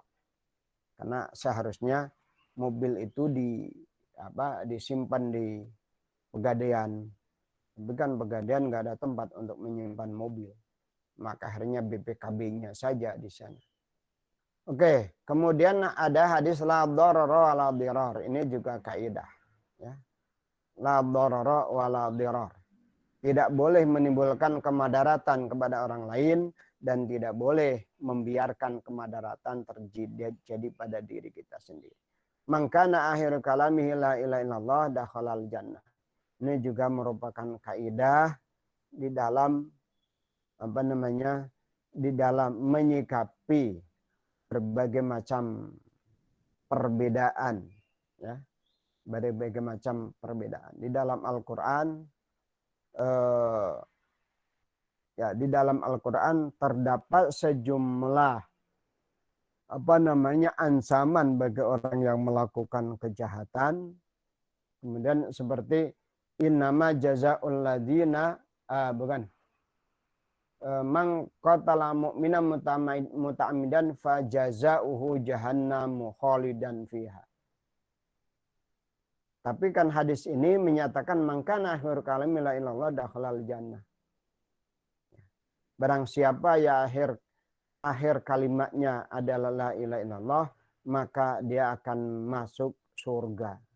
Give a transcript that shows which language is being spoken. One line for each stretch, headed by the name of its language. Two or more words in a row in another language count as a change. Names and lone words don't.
Indonesian: Karena seharusnya mobil itu disimpan di Pegadaian. Tapi kan Pegadaian nggak ada tempat untuk menyimpan mobil. Maka akhirnya BPKB-nya saja di sana. Oke, kemudian ada hadis
Arabic: لا ضرر ولا ضرار.
Indonesian: Ini juga kaidah,
Arabic: ya. لا ضرر ولا ضرار.
Indonesian: Tidak boleh menimbulkan kemadaratan kepada orang lain dan tidak boleh membiarkan kemadaratan terjadi pada diri kita sendiri.
Arabic: من كان آخر كلامه لا إله إلا الله دخل الجنة.
Indonesian: Ini juga merupakan kaidah di dalam di dalam menyikapi berbagai macam perbedaan, ya. Berbagai macam perbedaan. Di dalam Al-Qur'an di dalam Al-Qur'an terdapat sejumlah ancaman bagi orang yang melakukan kejahatan. Kemudian seperti
Arabic: إنما جزاء الذين من قتل مؤمنا متعمدا فجزاؤه جهنم خالدا فيها.
Indonesian: Tapi kan hadis ini menyatakan
Arabic: من كان آخر كلام لا إلا الله دخل الجنة.
Indonesian: Barang siapa ya akhir kalimatnya adalah
Arabic: لا إله إلا الله,
Indonesian: maka dia akan masuk surga.